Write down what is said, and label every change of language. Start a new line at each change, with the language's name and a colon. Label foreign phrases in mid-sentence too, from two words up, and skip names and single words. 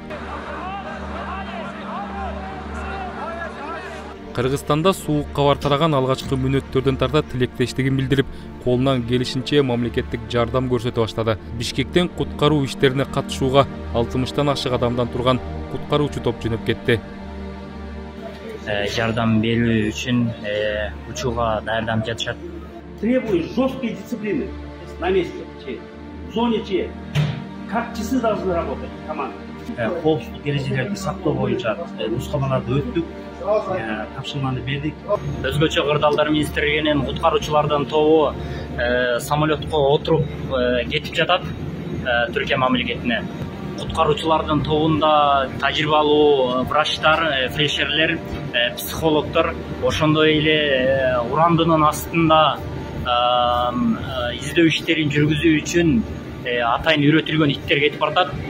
Kyrgyz: Кыргызстанда суук кабар тараган алгачкы мүнөттөрдөн тарта тилектештигин билдирип, колунан келишинче мамлекеттик жардам көрсөтө баштады. Бишкектен куткаруу иштерине катышууга 60тан ашык адамдан турган куткаруучу топ жөнөп кетти. Жардам берүү үчүн учууга даярданып жатышат.
Russian: Требую жесткой дисциплины на месте. В зоне как часы должны работать команда.
Kyrgyz: коопсуздук эрежелерин сактоо боюнча нускамаларды өттүк, тапшырманы бердик. Өзгөчө Кырдаалдар министрлигинин куткаруучулардын тобу самолетко отуруп кетип жатат Түркия мамлекетине. Куткаруучулардын тобунда тажрыйбалуу врачтар, фельдшерлер, психологдор, ошондой эле урандынын астында издөө иштерин жүргүзүү үчүн атайын үйрөтүлгөн иттер кетип баратат.